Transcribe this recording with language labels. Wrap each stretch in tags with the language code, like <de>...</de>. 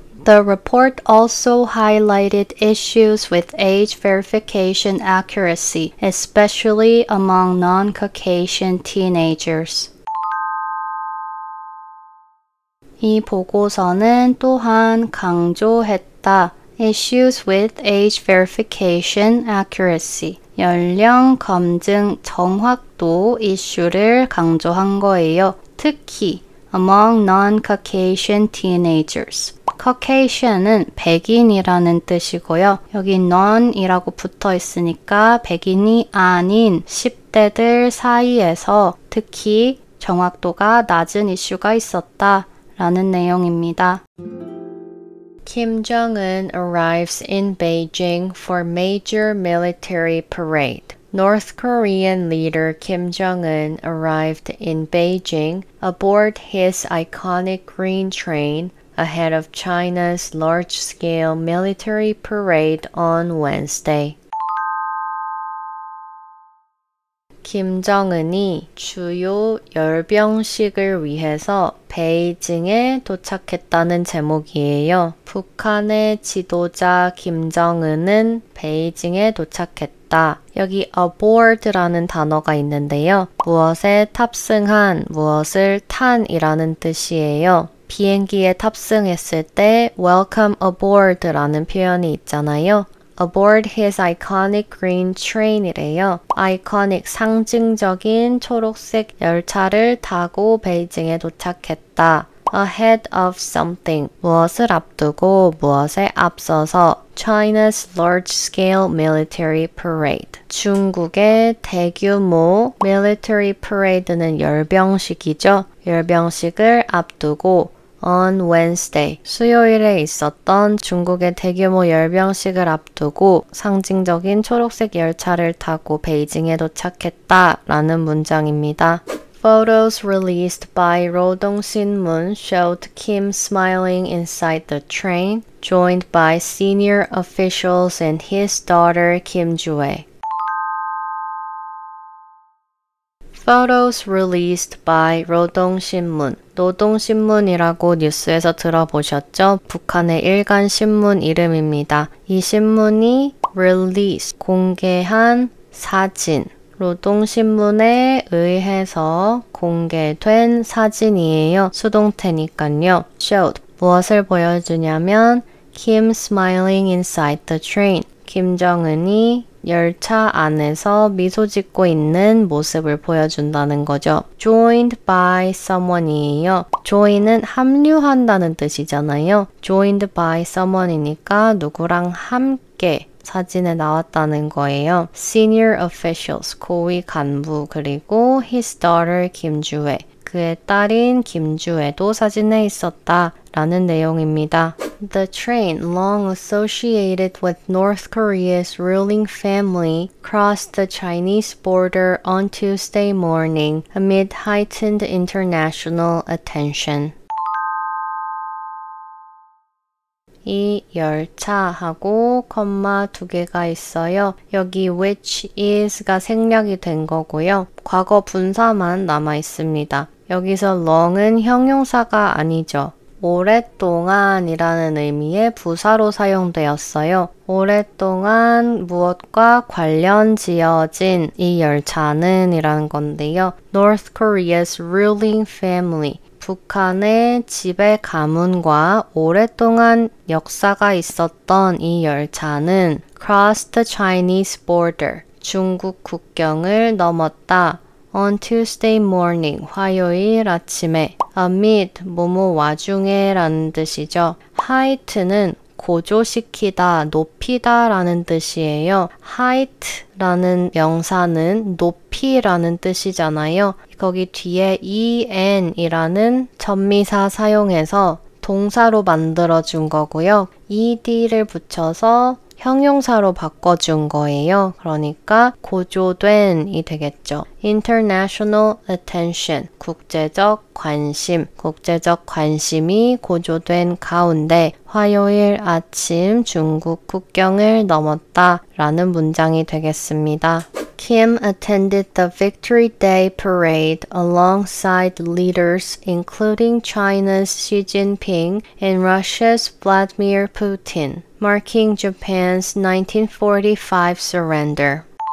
<en>The report also highlighted issues with age verification accuracy, especially among non-Caucasian teenagers.</en> <ko>이 보고서는 또한 강조했다.</ko> <en>Issues with age verification accuracy.</en> <ko>연령 검증 정확도 이슈를 강조한 거예요. 특히</ko> <en>among non-Caucasian teenagers.</en> <ko>Caucasian은 백인이라는 뜻이고요. 여기 non이라고 붙어 있으니까 백인이 아닌 10대들 사이에서 특히 정확도가 낮은 이슈가 있었다 라는 내용입니다.</ko> <en>Kim Jong-un arrives in Beijing for major military parade. North Korean leader Kim Jong-un arrived in Beijing aboard his iconic green train ahead of China's large-scale military parade on Wednesday.</en> <ko>김정은이 주요 열병식을 위해서 베이징에 도착했다는 제목이에요. 북한의 지도자 김정은은 베이징에 도착했다. 여기 aboard라는 단어가 있는데요. 무엇에 탑승한, 무엇을 탄이라는 뜻이에요. 비행기에 탑승했을 때</ko> <en>welcome aboard</en> <ko>라는 표현이 있잖아요.</ko> <en>aboard his iconic green train이래요.</en> <ko>iconic 상징적인 초록색 열차를 타고 베이징에 도착했다.</ko> <en>ahead of something</en> <ko>무엇을 앞두고 무엇에 앞서서</ko> <en>China's large-scale military parade</en> <ko>중국의 대규모</ko> <en>military parade는 열병식이죠.</en> <ko>열병식을 앞두고</ko> <en>on Wednesday,</en> <ko>수요일에 있었던 중국의 대규모 열병식을 앞두고 상징적인 초록색 열차를 타고 베이징에 도착했다라는 문장입니다.</ko> <en>Photos released by Rodong Sinmun showed Kim smiling inside the train, joined by senior officials and his daughter Kim Ju-ae. Photos released by 노동신문.</en> <ko>노동신문이라고 뉴스에서 들어보셨죠? 북한의 일간 신문 이름입니다. 이 신문이 release, 공개한 사진, 노동신문에 의해서 공개된 사진이에요. 수동태니까요.</ko> <en>showed,</en> <ko>무엇을 보여주냐면</ko> <en>Kim smiling inside the train.</en> <ko>김정은이 열차 안에서 미소 짓고 있는 모습을 보여준다는 거죠.</ko> <en>Joined by someone이에요.</en> <ko>join은 합류한다는 뜻이잖아요. Joined by someone이니까 누구랑 함께 사진에 나왔다는 거예요.</ko> <en>Senior officials,</en> <ko>고위 간부, 그리고</ko> <en>his daughter</en> <ko>김주애, 그의 딸인 김주애도 사진에 있었다 라는 내용입니다.</ko> <en>The train, long associated with North Korea's ruling family, crossed the Chinese border on Tuesday morning amid heightened international attention.</en> <ko>이 열차하고 컴마 두 개가 있어요. 여기 which is가 생략이 된 거고요. 과거 분사만 남아 있습니다. 여기서 long은 형용사가 아니죠. 오랫동안이라는 의미의 부사로 사용되었어요. 오랫동안 무엇과 관련 지어진 이 열차는 이라는 건데요.</ko> <en>North Korea's ruling family.</en> <ko>북한의 지배 가문과 오랫동안 역사가 있었던 이 열차는</ko> <en>crossed the Chinese border.</en> <ko>중국 국경을 넘었다.</ko> <en>On Tuesday morning,</en> <ko>화요일 아침에 amid, 뭐뭐 와중에 라는 뜻이죠. height는 고조시키다, 높이다 라는 뜻이에요. height라는 명사는 높이라는 뜻이잖아요. 거기 뒤에 en이라는 전미사 사용해서 동사로 만들어준 거고요. ed를 붙여서 형용사로 바꿔준 거예요. 그러니까 고조된이 되겠죠.</ko> <en>International attention,</en> <ko>국제적 관심, 국제적 관심이 고조된 가운데 화요일 아침 중국 국경을 넘었다 라는 문장이 되겠습니다.</ko> <en>Kim attended the Victory Day parade alongside leaders including China's Xi Jinping and Russia's Vladimir Putin, marking Japan's 1945 surrender.</en>